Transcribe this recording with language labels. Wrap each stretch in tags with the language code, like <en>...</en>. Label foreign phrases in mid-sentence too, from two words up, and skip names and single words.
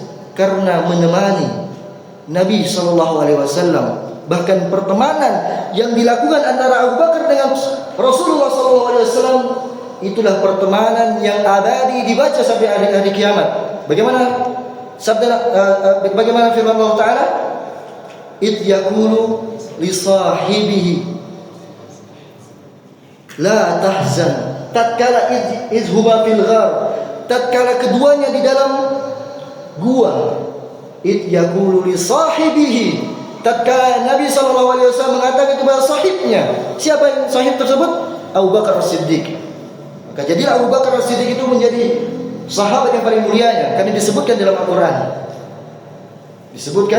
<id>Karena menemani Nabi SAW. Bahkan pertemanan yang dilakukan antara Abu Bakar dengan Rasulullah SAW itulah pertemanan yang abadi dibaca sampai hari kiamat. Bagaimana firman Allah Taala?</id> <ar>إذ يقول لصاحبه لا تحزن. Tatkala إذ هما في الغار,</ar> <id>tatkala keduanya di dalam gua.</id> <ar>إذ يقول لصاحبه,</ar> <id>tatkala Nabi SAW mengatakan kepada sahibnya. Siapa yang sahib tersebut? Abu Bakar As-Siddiq. Maka jadilah Abu Bakar As-Siddiq itu menjadi sahabat yang paling mulianya, karena disebutkan dalam Al-Quran.</id>